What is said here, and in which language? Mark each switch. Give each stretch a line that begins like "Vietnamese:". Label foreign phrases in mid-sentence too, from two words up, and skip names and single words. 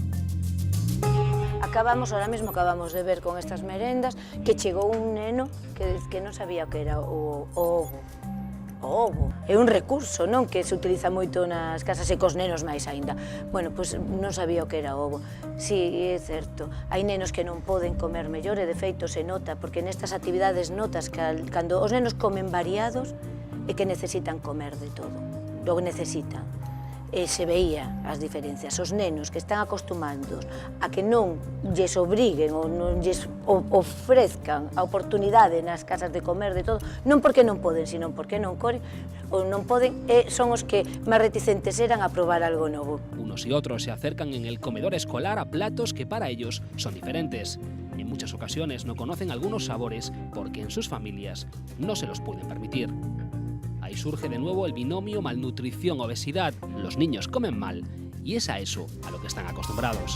Spanish: Ahora mismo acabamos de ver con estas merendas
Galician: que chegou un neno que non sabía o que era o ovo. O ovo é un recurso, non, que se utiliza moito nas casas e cos nenos máis aínda. Bueno, pois non sabía o que era o ovo. Si, é certo, hai nenos que non poden comer mellor e de feito se nota, porque nestas actividades notas que cando os nenos comen variados é que necesitan comer de todo,
Spanish: lo necesitan.
Galician: E se veía as diferencias. Os nenos que están acostumados a que non lles obriguen ou non lles ofrezcan a oportunidade nas casas de comer de todo, non porque non poden, sino porque non queren ou non poden, son os que máis reticentes eran a probar algo novo.
Spanish: Unos y otros se acercan en el comedor escolar a platos que para ellos son diferentes. En muchas ocasiones no conocen algunos sabores porque en sus familias no se los pueden permitir. Ahí surge de nuevo el binomio malnutrición-obesidad. Los niños comen mal y es a eso a lo que están acostumbrados.